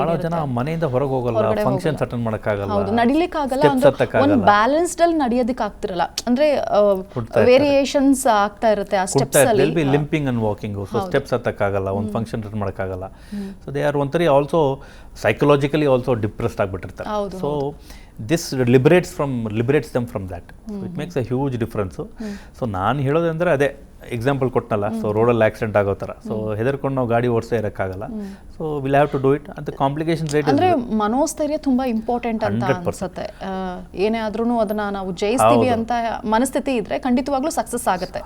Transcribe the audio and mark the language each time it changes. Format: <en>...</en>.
<kn>ಭಾಳ ಜನ ಮನೆಯಿಂದ ಹೊರಗೆ ಹೋಗಲ್ಲ, ಫಂಕ್ಷನ್ಸ್ ಅಟೆಂಡ್ ಮಾಡೋಕ್ಕಾಗಲ್ಲ, ನಡಿಲಿಕ್ಕಾಗಲ್ಲ, ಒಂದು ಬ್ಯಾಲೆನ್ಸ್ಡ್ ಅಲ್ಲಿ ನಡೆಯೋದಕ್ಕೆ ಆಗ್ತಿರಲ್ಲ, ಅಂದ್ರೆ ವೇರಿಯೇಷನ್ಸ್ ಆಗ್ತಾ ಇರುತ್ತೆ ಆ ಸ್ಟೆಪ್ಸ್ ಅಲ್ಲಿ.</kn> <en>limping and walking,</en> <kn>so steps ಹತ್ತಕ್ಕಾಗಲ್ಲ, ಒಂದು ಫಂಕ್ಷನ್ ಅಟೆಂಡ್ ಮಾಡೋಕ್ಕಾಗಲ್ಲ.</kn> <en>So they are ಒಂಥರ also psychologically also depressed ಆಗಿಬಿಟ್ಟಿರ್ತಾರೆ. So this liberates them from that. So it makes a huge difference.</en> <kn>So ನಾನು ಹೇಳೋದಂದ್ರೆ ಅದೇ ಎಕ್ಸಾಂಪಲ್ ಕೊಟ್ಟನಲ್ಲ, ಸೊ ರೋಡಲ್ಲಿ ಆಕ್ಸಿಡೆಂಟ್ ಆಗೋ ಥರ, ಸೊ ಹೆದರ್ಕೊಂಡು ನಾವು ಗಾಡಿ ಓಡಿಸೇ ಇರೋಕ್ಕಾಗಲ್ಲ.</kn> <en>So will have to do it ಅಂತ. Complication rate</en> <kn>ಅಂದ್ರೆ ಮನೋಸ್ಥೈರ್ಯ ತುಂಬಾ ಇಂಪಾರ್ಟೆಂಟ್ ಅಂತ ಅನ್ಸುತ್ತೆ. ಏನೇ ಆದ್ರೂ ಅದನ್ನ ನಾವು ಜಯಿಸ್ತೀವಿ ಅಂತ ಮನಸ್ಥಿತಿ ಇದ್ರೆ ಖಂಡಿತವಾಗ್ಲೂ ಸಕ್ಸಸ್ ಆಗುತ್ತೆ</kn>